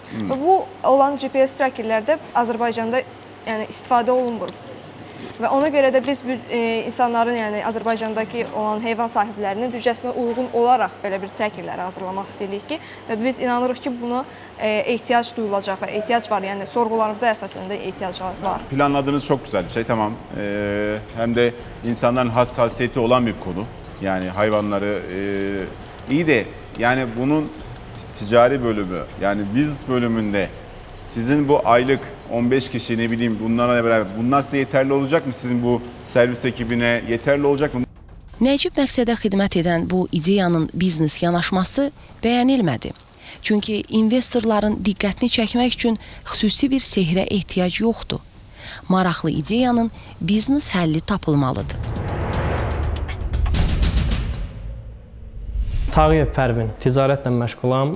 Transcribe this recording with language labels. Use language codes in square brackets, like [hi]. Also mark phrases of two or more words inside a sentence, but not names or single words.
[az] Və bu olan GPS trackerlərdə Azərbaycanda yəni istifadə olunmur. Və ona görə də biz insanların, yəni Azərbaycandakı olan heyvan sahiblərinin büdcəsinə uyğun olaraq belə bir trackerləri hazırlamaq istəyirik ki, və biz inanırıq ki, buna ehtiyac duyulacaq və ehtiyac var. Yəni sorğularımıza əsasən də ehtiyac var. [tr] Planladığınız çok güzel bir şey tamam. Hem de insanların hassasiyeti olan bir konu. Yani hayvanları iyi de yani bunun ticari bölümü yani business bölümünde sizin bu aylık 15 kişi ne bileyim bunlarla beraber bunlar size yeterli olacak mı? Sizin bu servis ekibine yeterli olacak mı? [az] Nəcib məqsədə xidmət edən bu ideyanın biznes yanaşması bəyənilmədi. Çünki investorların diqqətini çəkmək üçün xüsusi bir sehrə ehtiyac yoxdur. Maraqlı ideyanın biznes həlli tapılmalıdır. Tağıyev Pərvin, ticarətlə məşğulam.